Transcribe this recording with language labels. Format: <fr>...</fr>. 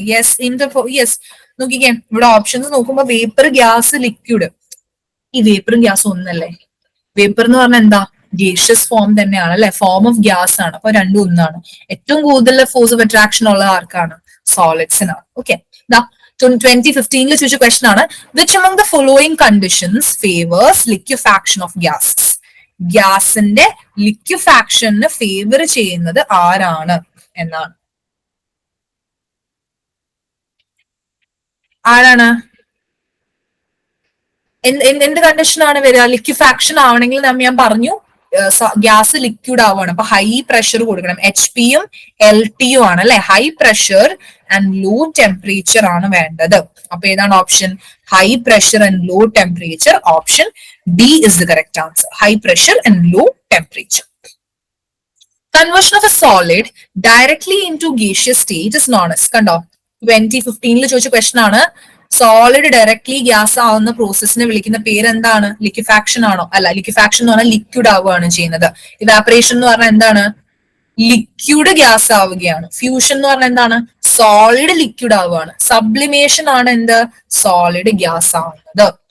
<ml>Yes, yes. നോക്കിക്കേ, ഇവിടെ options നോക്കുമ്പോ വേപ്പർ, ഗ്യാസ്, ലിക്വിഡ്. ഈ വേപ്പറും ഗ്യാസും ഒന്നല്ലേ? വേപ്പർ എന്ന് പറഞ്ഞാൽ എന്താ? ഗേഷ്യസ് ഫോം തന്നെയാണ് അല്ലെ? ഫോം ഓഫ് ഗ്യാസ് ആണ്. അപ്പൊ രണ്ടും ഒന്നാണ്. ഏറ്റവും കൂടുതൽ ഫോഴ്സ് ഓഫ് അട്രാക്ഷൻ ഉള്ള ആർക്കാണ്? സോളിഡ്സിനാണ്. ഓക്കെ. 2015 ചോദിച്ച ക്വസ്റ്റൻ ആണ്,</ml> <en>Which among the following conditions favors liquefaction of gases?</en> <ml>ഗ്യാസിന്റെ ലിക്വിഫാക്ഷന് ഫേവർ ചെയ്യുന്നത് ആരാണ് എന്നാണ്. ആരാണ്? എന്ത് കണ്ടീഷനാണ് വരിക? ലിക്വിഫാക്ഷൻ ആവണമെങ്കിൽ ഞാൻ പറഞ്ഞു ഗ്യാസ് ലിക്വിഡ് ആവുകയാണ്. അപ്പൊ ഹൈ പ്രഷർ കൊടുക്കണം. HP യും LT യും ആണ് അല്ലെ? High pressure and low temperature ആണ് വേണ്ടത്. അപ്പൊ ഏതാണ് option? High pressure and low temperature.</ml> <en>Option D is the correct answer. High pressure and low temperature. Conversion of a solid directly into gaseous state is known as.</en> <ml>കണ്ടോ, 2015 ചോദിച്ച question ആണ്. Solid directly gas ആവുന്ന പ്രോസസ്സിനെ വിളിക്കുന്ന പേര് എന്താണ്? Liquefaction ആണോ? അല്ല, liquefaction എന്ന് പറഞ്ഞാൽ ലിക്വിഡ് ആവുകയാണ് ചെയ്യുന്നത്. ഇവാപറേഷൻ എന്ന് പറഞ്ഞാൽ എന്താണ്? ലിക്വിഡ് ഗ്യാസ് ആവുകയാണ്. ഫ്യൂഷൻ എന്ന് പറഞ്ഞാൽ എന്താണ്? സോളിഡ് ലിക്വിഡ് ആവുകയാണ്. സബ്ലിമേഷൻ ആണ് എന്ത്? സോളിഡ് ഗ്യാസ് ആവുന്നത്.</ml>